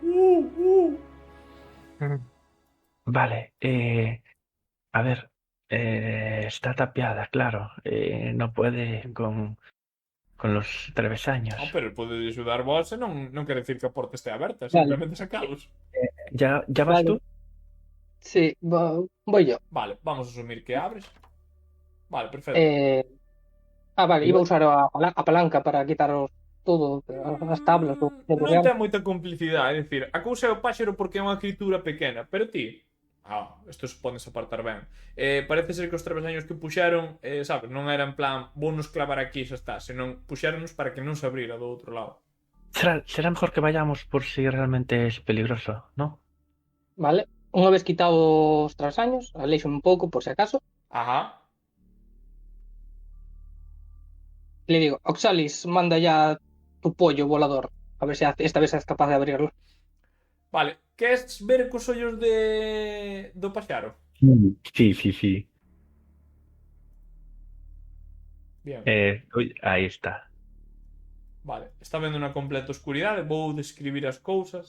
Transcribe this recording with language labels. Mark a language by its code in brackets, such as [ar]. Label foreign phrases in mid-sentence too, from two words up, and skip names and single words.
[gl] Vale, a ver, está tapiada, claro. [es] No puede con los travesaños. [gl] No, pero pode axudar vos e non quere decir que a porta este aberta, Vale. simplemente sacalos. [es] ¿Ya vas [gl] Vale. [es] tú? Sí, voy yo. Vale, vamos a asumir que abres. Vale, perfecto. Vale, iba a usar a palanca para quitaros todo, as tablas. [gl] Non ten moita complicidade, é dicir, a cousa é o páxaro porque é unha criatura pequena, pero ti, isto se podes apartar ben. Parece ser que os travesaños que puxeron, sabes, non era en plan, vou nos clavar aquí e xa está, senón puxéronos para que non se abrira do outro lado. [es] Será mejor que vayamos por si realmente es peligroso, ¿no? [gl] Vale, unha vez quitado os trasaños, aleixo un pouco por si acaso. [es] Ajá. Le digo, Oxalis, manda ya tu pollo volador. A ver si esta vez es capaz de abrirlo. [gl] Vale, queres ver cos ollos do paxaro? [es] Sí. Bien. Ahí está. [gl] Vale, está vendo na completa oscuridade. Vou describir as cousas.